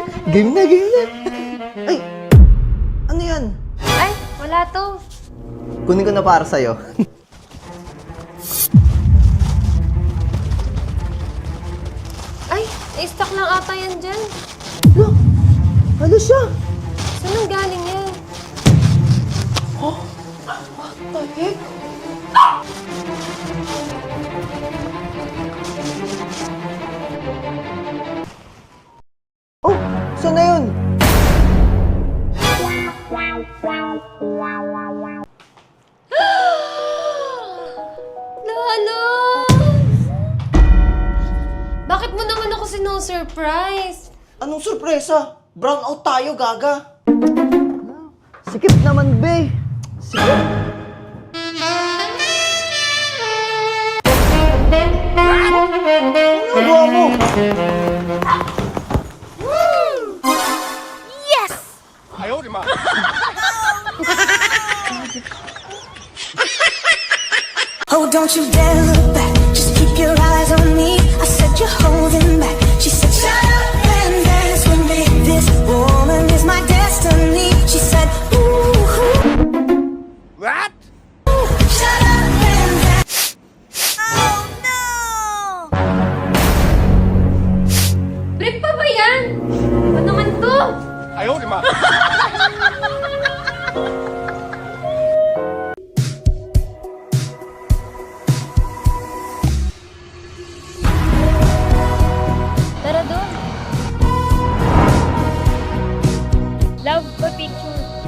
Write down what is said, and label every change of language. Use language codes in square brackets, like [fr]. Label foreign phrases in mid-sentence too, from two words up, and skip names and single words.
[tl] Game na, game na. Ay, ano yan? Ay, wala to. Kunin ko na para sa'yo. Ay, na-stock lang ata yan dyan. Look, ano siya? Saan ang galing yan? [en] What the heck? [tl] Oh, saan na yun? Lalo! Bakit mo naman ako sino-surprise? Anong sorpresa? Brown out tayo, gaga. Sikip naman, be. Sikip. Ano gawa mo? [en] Oh, don't you dare look back. Just keep your eyes on me. I said you're holding back. She said, shut up and dance with me. This woman is my destiny. She said, ooh. What? Shut up and dance. Oh, no. [tl] Trip pa ba yan? Ano naman to? [zh] 哎呦我的妈！ [tl] Tara doon. Love pa picture.